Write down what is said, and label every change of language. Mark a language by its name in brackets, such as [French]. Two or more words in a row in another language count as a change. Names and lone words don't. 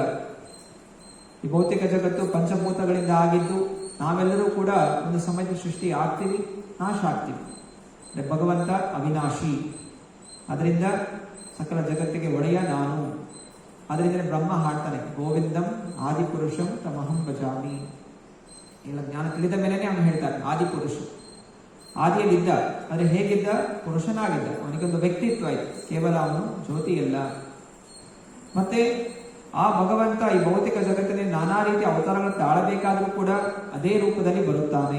[Kannada] ಈ ಭೌತಿಕ ಜಗತ್ತು ಪಂಚಭೂತಗಳಿಂದ ಆಗಿದ್ದು ನಾವೆಲ್ಲರೂ ಕೂಡ ಒಂದು ಸಮಯದ ಸೃಷ್ಟಿ ಆಗ್ತೀವಿ, ನಾಶ ಆಗ್ತೀವಿ. ಭಗವಂತ ಅವಿನಾಶಿ, ಅದರಿಂದ ಸಕಲ ಜಗತ್ತಿಗೆ ಒಡೆಯ ನಾನು. ಅದರಿಂದ ಬ್ರಹ್ಮ ಹಾಡ್ತಾನೆ, [Sanskrit] ಗೋವಿಂದಂ ಆದಿಪುರುಷಂ ತಮಹಂ ಭಜಾಮಿ. [Kannada] ಎಲ್ಲ ಜ್ಞಾನ ತಿಳಿದ ಮೇಲೇನೆ ಅವನು ಹೇಳ್ತಾನೆ ಆದಿಪುರುಷ. ಆದಿಯಲ್ಲಿದ್ದ, ಆದರೆ ಹೇಗಿದ್ದ? ಪುರುಷನಾಗಿದ್ದ. ಅವನಿಗೊಂದು ವ್ಯಕ್ತಿತ್ವ ಇತ್ತು, ಕೇವಲ ಅವನು ಜ್ಯೋತಿ ಅಲ್ಲ. ಮತ್ತೆ ಆ ಭಗವಂತ ಈ ಭೌತಿಕ ಜಗತ್ತಿನಲ್ಲಿ ನಾನಾ ರೀತಿಯ ಅವತಾರಗಳು ತಾಳಬೇಕಾದರೂ ಕೂಡ ಅದೇ ರೂಪದಲ್ಲಿ ಬರುತ್ತಾನೆ.